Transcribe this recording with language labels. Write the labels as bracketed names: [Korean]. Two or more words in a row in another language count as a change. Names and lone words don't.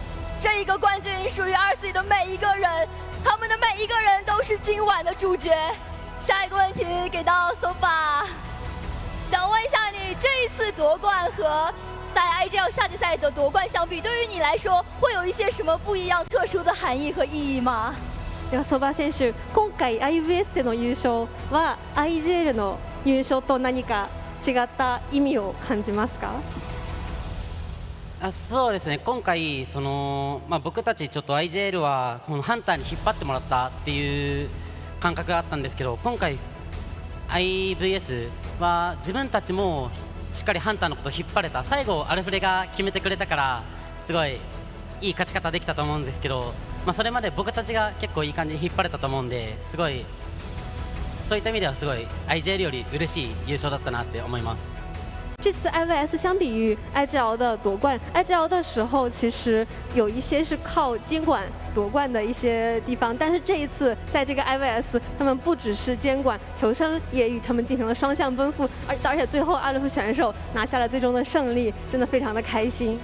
[Chinese] 这一个冠军属于RC的每一个人，他们的每一个人都是今晚的主角。下一个问题给到 Sofa， 想问一下你这一次夺冠和在 IGL 夏季赛的夺冠相比，对于你来说会有一些什么不一样、特殊的含义和意义吗？ [Japanese] ではソバ選手、今回 IVS での優勝は IGL の優勝と何か違った意味を感じますか？そうですね、今回僕たちちょっと IJL はこのハンターに引っ張ってもらったっていう感覚があったんですけど、今回 IVS は自分たちもしっかりハンターのことを引っ張れた。最後アルフレが決めてくれたからすごいいい勝ち方できたと思うんですけど、それまで僕たちが結構いい感じに引っ張れたと思うんで、すごいそういった意味ではすごい IJL より嬉しい優勝だったなって思います。 [Chinese] 这次 IVS 相比于 IGL 的夺冠 ，IGL 的时候其实有一些是靠监管夺冠的一些地方，但是这一次在这个 IVS， 他们不只是监管，求生也与他们进行了双向奔赴，而且最后阿勒夫选手拿下了最终的胜利，真的非常的开心。